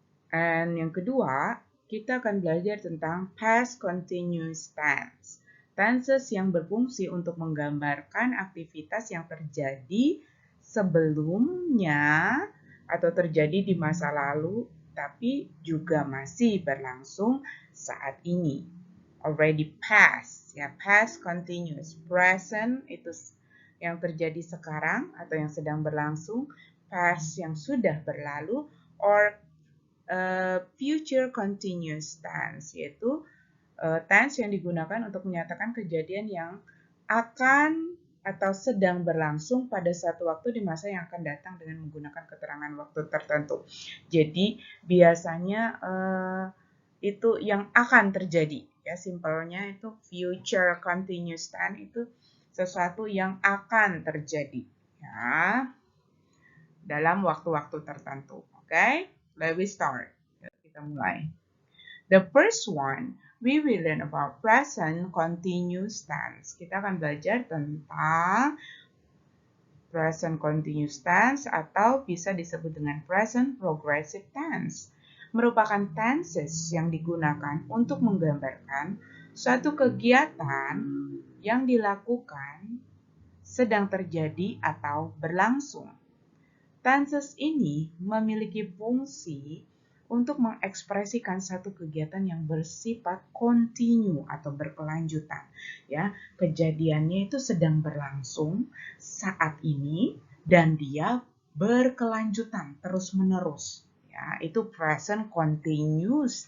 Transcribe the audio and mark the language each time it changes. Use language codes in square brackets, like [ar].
[id] Dan yang kedua, kita akan belajar tentang past continuous tense. Tenses yang berfungsi untuk menggambarkan aktivitas yang terjadi sebelumnya atau terjadi di masa lalu, tapi juga masih berlangsung saat ini. [en] Already past, ya, past continuous. [id] Present itu yang terjadi sekarang atau yang sedang berlangsung. Past yang sudah berlalu, or future continuous tense, yaitu tense yang digunakan untuk menyatakan kejadian yang akan atau sedang berlangsung pada suatu waktu di masa yang akan datang dengan menggunakan keterangan waktu tertentu. Jadi biasanya itu yang akan terjadi, ya, simpelnya itu future continuous tense itu sesuatu yang akan terjadi, ya, dalam waktu-waktu tertentu. [en] Oke? Let me start. [id] Kita mulai. [en] The first one, we will learn about present continuous tense. [id] Kita akan belajar tentang present continuous tense atau bisa disebut dengan present progressive tense. Merupakan tenses yang digunakan untuk menggambarkan suatu kegiatan yang dilakukan sedang terjadi atau berlangsung. Tenses ini memiliki fungsi untuk mengekspresikan satu kegiatan yang bersifat kontinu atau berkelanjutan. Ya, kejadiannya itu sedang berlangsung saat ini dan dia berkelanjutan terus-menerus. Ya, itu present continuous.